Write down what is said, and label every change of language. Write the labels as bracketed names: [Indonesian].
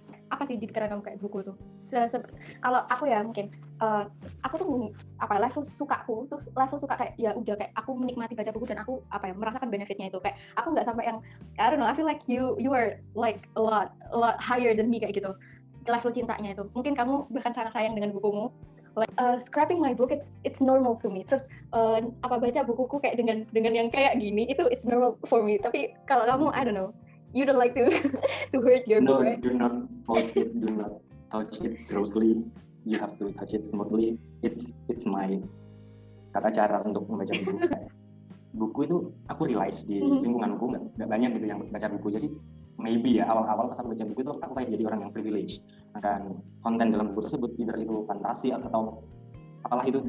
[Indonesian] Apa sih di pikiran kamu kayak buku tuh? Kalau aku ya mungkin aku tuh level suka kayak ya udah kayak aku menikmati baca buku dan aku merasakan benefitnya itu, kayak aku nggak sampai yang [English] I don't know, I feel like you are like a lot higher than me [Indonesian] kayak gitu level cintanya itu. Mungkin kamu bahkan sangat sayang dengan bukumu. [English] Like, scrapping my book it's normal for me. [Indonesian] Terus baca bukuku kayak dengan yang kayak gini itu [English] it's normal for me. [Indonesian] Tapi kalau kamu [English] I don't know, you don't like to hurt your book, right? No, do not touch it grossly. You have to touch it smoothly. It's my [Indonesian] tata cara untuk membaca buku. Buku itu aku realize di lingkunganku nggak banyak gitu yang baca buku. Jadi maybe ya awal-awal pas aku baca buku itu aku kayak jadi orang yang privilege akan konten dalam buku tersebut, either itu fantasi atau apalah itu.